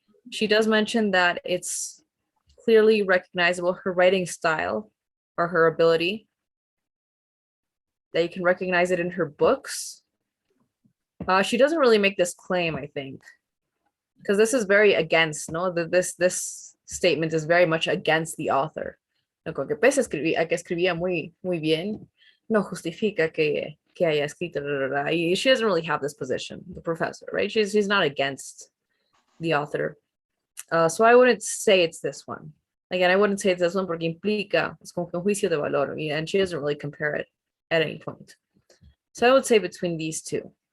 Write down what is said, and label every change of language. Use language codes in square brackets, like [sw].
[en] She does mention that it's clearly recognizable, her writing style or her ability, that you can recognize it in her books. She doesn't really make this claim, I think, because this is very against, no? This statement is very much against the author. [es] Lo que pese a que escribía muy bien, no justifica que haya escrito. [en] She doesn't really have this position, the professor, right? She's not against the author. So I wouldn't say it's this one. Again, I wouldn't say it's this one [es] porque implica, es como que un juicio de valor, [en] and she doesn't really compare it at any point. So I would say between these two.